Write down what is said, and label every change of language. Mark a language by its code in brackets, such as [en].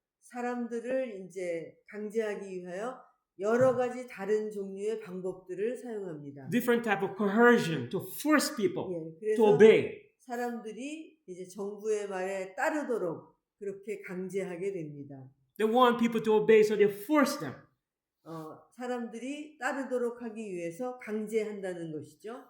[ko] 사람들을 이제 강제하기 위하여 여러 가지 다른 종류의 방법들을 사용합니다. [en] Different type of coercion to force people [ko] 예, [en] to [ko] 그래서 [en] obey. [ko] 사람들이 이제 정부의 말에 따르도록 그렇게 강제하게 됩니다. [en] They want people to obey, so they force them. [ko] 사람들이 따르도록 하기 위해서 강제한다는 것이죠.